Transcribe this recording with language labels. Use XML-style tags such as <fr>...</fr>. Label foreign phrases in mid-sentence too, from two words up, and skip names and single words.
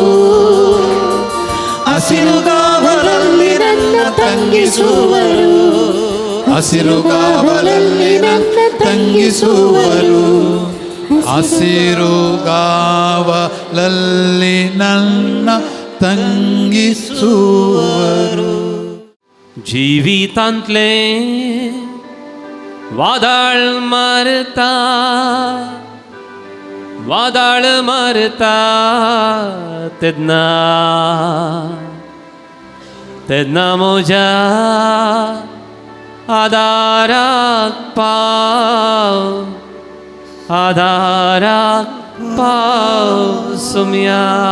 <kn>ಹಸಿರುಗಾವಲಲ್ಲಿ ನನ್ನ ತಂಗಿಸುವರು. ಹಸಿರುಗಾವಲಲ್ಲಿ ನನ್ನ ತಂಗಿಸುವರು. ಹಸಿರುಗಾವಲಲ್ಲಿ ನನ್ನ ತಂಗಿಸುವರು.</kn> <kok>जिवितांतले वादळ मारता, वादळ मारता तेन्ना तेन्ना म्हज्या आदाराक पाव, आदाराक पाव सुम्या.</kok>